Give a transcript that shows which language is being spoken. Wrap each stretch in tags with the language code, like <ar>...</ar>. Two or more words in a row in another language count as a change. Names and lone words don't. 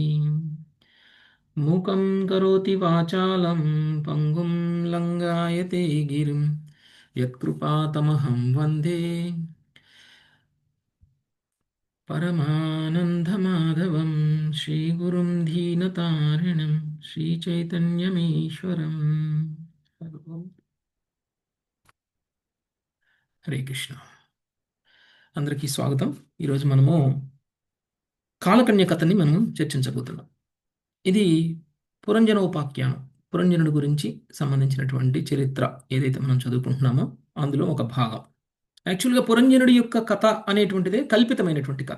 <sa>मूकं करोति वाचालं पङ्गुं लङ्घयते गिरिं यत्कृपातमहं वन्दे परमानन्दमाधवं श्रीगुरुं दीनतारिणं श्रीचैतन्यमीश्वरम्। హరే కృష్ణ</sa> <te>అందరికీ స్వాగతం. ఈరోజు మనము కాలకన్య కథని మనం చర్చించబోతున్నాం. ఇది పురంజనోపాఖ్యానం, పురంజనుడి గురించి సంబంధించినటువంటి చరిత్ర ఏదైతే మనం చదువుకుంటున్నామో అందులో ఒక భాగం. యాక్చువల్గా పురంజనుడి యొక్క కథ అనేటువంటిదే కల్పితమైనటువంటి కథ.</te>